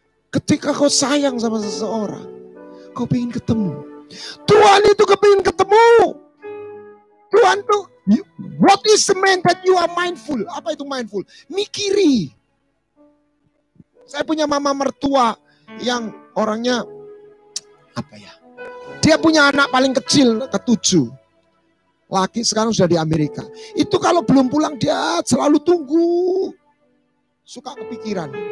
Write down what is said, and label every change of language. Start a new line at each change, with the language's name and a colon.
Indonesian: Ketika kau sayang sama seseorang, kau ingin ketemu. Tuhan itu kepingin ketemu. Tuhan tuh,
English: what is the man that you are mindful?
Indonesian: Apa itu mindful? Mikiri. Saya punya mama mertua yang orangnya, dia punya anak paling kecil, ke-7. Laki sekarang sudah di Amerika. Itu kalau belum pulang dia selalu tunggu. Suka kepikiran.